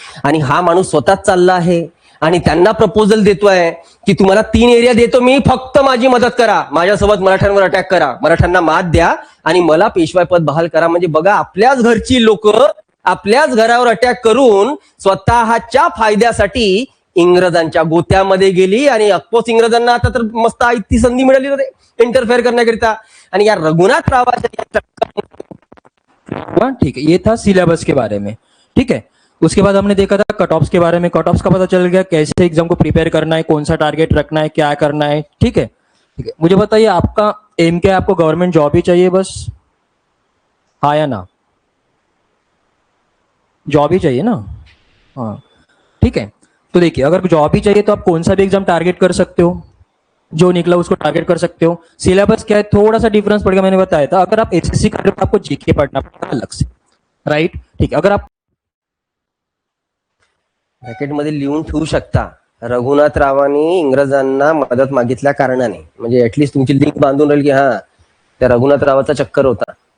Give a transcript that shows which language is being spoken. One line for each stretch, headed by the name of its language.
Marathi: आणि हा माणूस स्वतःच चालला आहे आणि त्यांना प्रपोजल देतोय की तुम्हाला 3 एरिया देतो मी, फक्त माझी मदत करा, माझ्यासोबत मराठ्यांवर अटॅक करा, मराठ्यांना मात द्या आणि मला पेशवाई पद बहाल करा. म्हणजे बघा, आपल्याच घरची लोक आपल्याच घरावर अटॅक करून स्वतःच्या फायद्यासाठी इंग्रजांच्या गोत्यामध्ये गेली. आणि ऑफकोर्स इंग्रजांना आता तर मस्त ती संधी मिळाली होती इंटरफेअर करण्याकरिता. आणि या रघुनाथरावाच्या
Hindi: ठीक है, ये था सिलेबस के बारे में. ठीक है, उसके बाद हमने देखा था कट ऑफ्स के बारे में. कट ऑफ्स का पता चल गया कैसे एग्जाम को प्रिपेयर करना है, कौन सा टारगेट रखना है, क्या करना है. ठीक है, ठीक है. मुझे बताइए आपका एम क्या है? आपको गवर्नमेंट जॉब ही चाहिए बस? हाँ या ना? जॉब ही चाहिए ना? हाँ, ठीक है. तो देखिए, अगर जॉब ही चाहिए तो आप कौन सा भी एग्जाम टारगेट कर सकते हो, जो निकला उसको टारगेट कर सकते हो. सिलेबस क्या है, थोड़ा सा डिफरेंस पड़ेगा. मैंने बताया था अगर आप एसएससी कर रहे हो तो आपको जीके पढ़ना पड़ेगा अलग से, राइट? ठीक है. अगर आप
Marathi: ब्रॅकेटमध्ये लिहून ठेवू शकता रघुनाथरावांनी इंग्रजांना मदत मागितल्या कारणाने, म्हणजे ऍटलिस्ट तुमची लिंक बांधून राहील की हा त्या रघुनाथरावाचा चक्कर होता.